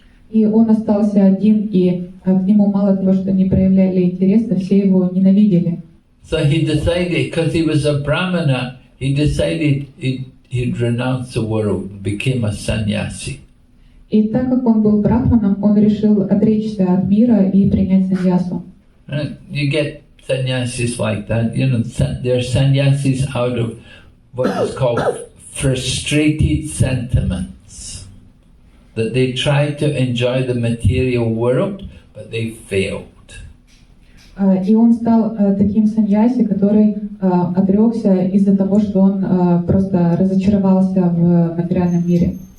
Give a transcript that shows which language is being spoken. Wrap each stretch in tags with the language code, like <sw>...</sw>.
<ru>И он остался один, и к нему мало того, что не проявляли интереса, все его ненавидели.</ru> <en>So he decided, because he was a Brahmana, he decided he'd renounce the world, became a sannyasi.</en> <ru>И так как он был брахманом, он решил отречься от мира и принять саньясу.</ru> <en>You get sannyasis like that, they're sannyasis out of what is called frustrated sentiments. That they tried to enjoy the material world, but they failed.</en> <ru>И он стал таким саньяси, который отрекся из-за того, что он просто разочаровался в материальном мире.</ru>